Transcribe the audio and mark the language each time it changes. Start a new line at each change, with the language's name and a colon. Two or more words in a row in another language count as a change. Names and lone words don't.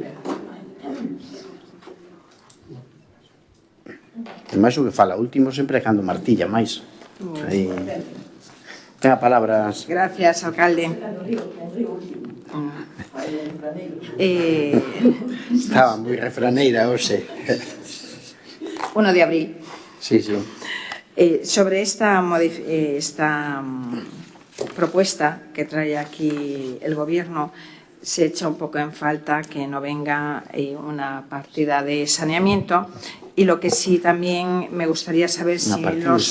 Galician: E máis o que fala último sempre é cando martilla máis. Aí. Ten a palabra.
Spanish: Gracias, alcalde.
Galician: Estaba moi refraneira hoxe. 1 de abril.
Spanish: Sí. Sobre esta propuesta que trae aquí el Gobierno, se echa un poco en falta que no venga una partida de saneamiento, y lo que sí también me gustaría saber si en